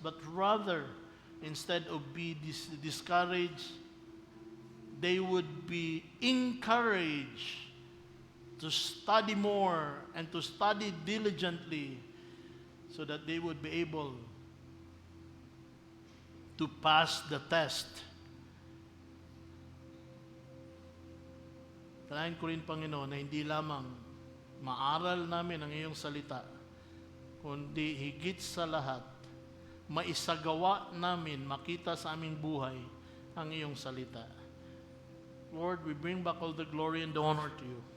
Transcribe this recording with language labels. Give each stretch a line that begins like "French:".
English: But rather, instead of be discouraged, they would be encouraged to study more and to study diligently, so that they would be able to pass the test.
Filipino: Talahin ko rin, Panginoon, na hindi lamang maaral namin ang iyong salita, kundi higit sa lahat, maisagawa namin, makita sa aming buhay ang iyong salita.
English: Lord, we bring back all the glory and the honor to you.